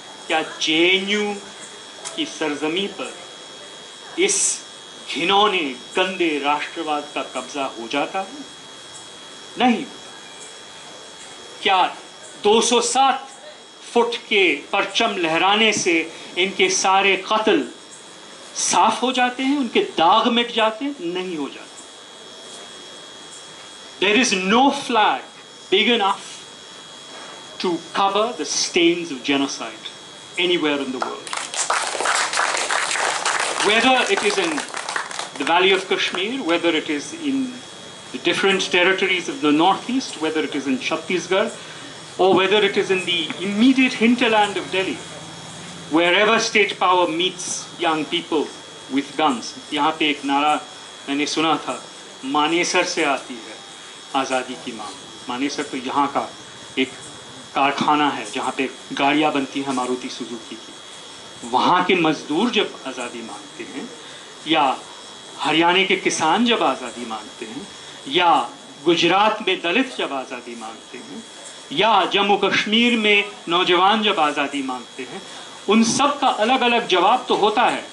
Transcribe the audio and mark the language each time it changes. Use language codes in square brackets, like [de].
[hi] क्या JNU की सरजमी पर इस घिनौने गंदे राष्ट्रवाद का कब्जा हो जाता है? नहीं। क्या 207 फुट के परचम लहराने से इनके सारे कत्ल साफ हो जाते हैं, उनके दाग मिट जाते हैं? नहीं हो जाते। [en] There is no flag big enough to cover the stains of genocide anywhere in the world. Whether it is in the Valley of Kashmir, whether it is in the different territories of the northeast, whether it is in Chhattisgarh, or whether it is in the immediate hinterland of Delhi, wherever state power meets young people with guns. [hi] यहाँ पे एक नारा मैंने सुना था, मानेसर से आती है आज़ादी की मांग। मानेसर तो यहाँ का एक कारखाना है जहाँ पे गाड़ियाँ बनती हैं मारुति सुजुकी की। वहाँ के मजदूर जब आज़ादी मांगते हैं, या हरियाणा के किसान जब आज़ादी मांगते हैं, या गुजरात में दलित जब आज़ादी मांगते हैं, या जम्मू कश्मीर में नौजवान जब आज़ादी मांगते हैं, उन सब का अलग अलग जवाब तो होता है।